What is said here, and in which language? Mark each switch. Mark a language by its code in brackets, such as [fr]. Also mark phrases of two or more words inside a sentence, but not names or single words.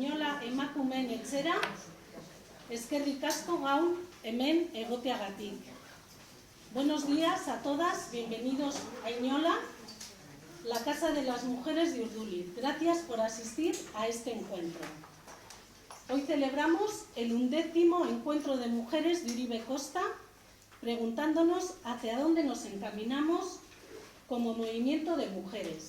[eu] Euskara Emakumeen Etxera, eskerrik asko gaur hemen egoteagatik. [es] Buenos días a todas, bienvenidos a Iñola, la Casa de las Mujeres de Urduliz. Gracias por asistir a este encuentro. Hoy celebramos el 11º Encuentro de Mujeres de Uribe Costa, preguntándonos hacia dónde nos encaminamos como movimiento de mujeres.